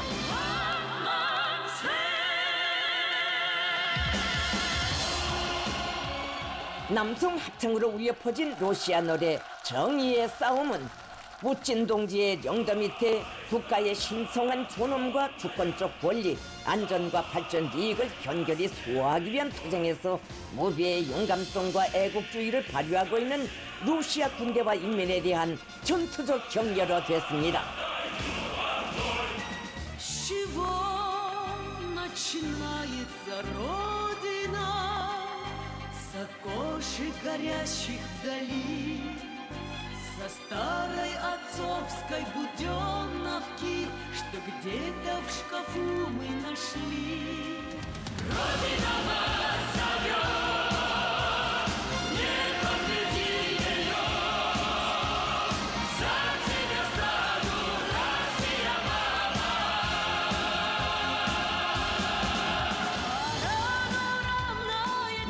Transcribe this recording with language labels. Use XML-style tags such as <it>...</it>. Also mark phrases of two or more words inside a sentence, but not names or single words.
<ko>남성 합창으로 울려 퍼진 러시아 노래 정의의 싸움은 푸틴 동지의 영도 밑에 국가의 신성한 존엄과 주권적 권리, 안전과 발전 이익을 견결히 수호하기 위한 투쟁에서 무비의勇敢성과 애국주의를 발휘하고 있는 러시아 군대와 인민에 대한 전투적 격려로 됐습니다.</ko> <ru>Со старой отцовской буденовки, что где-то в шкафу мы нашли. Родина нас зовет, не подведи ее, за тебя стану, Россия, мама.</ru>